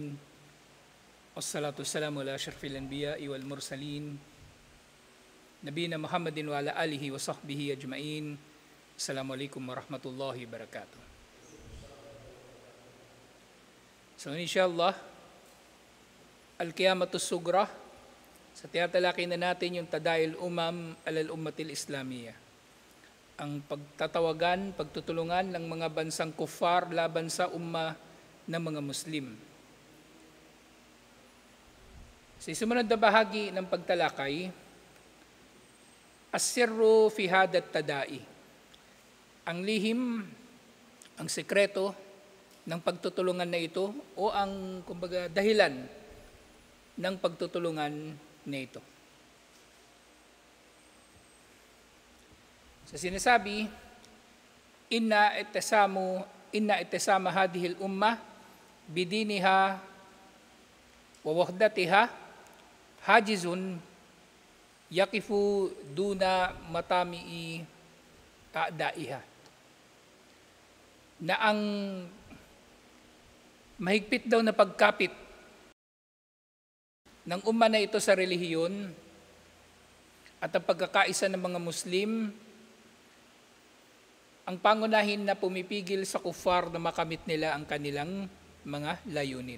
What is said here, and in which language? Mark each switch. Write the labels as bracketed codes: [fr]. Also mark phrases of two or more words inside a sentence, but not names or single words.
[ar] والصلاة والسلام على أشرف الأنبياء والمرسلين. نبينا محمد وعلى آله وصحبه أجمعين. السلام عليكم ورحمة الله وبركاته. [tl] So inshallah, [ar] القيامة الصغرى, [tl] sa tiyatalaki na natin yung [ar] تداعي الأمم على الأمة الإسلامية. [tl] Ang pagtatawagan, pagtutulungan ng mga bansang kuffar laban sa umma ng mga Muslim. Sa sumunod na bahagi ng pagtalakay, [ar] السر في هذا التداعي. [tl] Ang lihim, ang sekreto ng pagtutulungan na ito o ang kumbaga dahilan ng pagtutulungan na ito. Sa sinasabi, [ar] إن اعتصام هذه الأمة بدينها ووحدتها حاجز يقف دون مطامع أعدائها. [tl] Na ang mahigpit daw na pagkapit ng umma na ito sa relihiyon at ang pagkakaisa ng mga Muslim ang pangunahin na pumipigil sa kuffar na makamit nila ang kanilang mga layunin.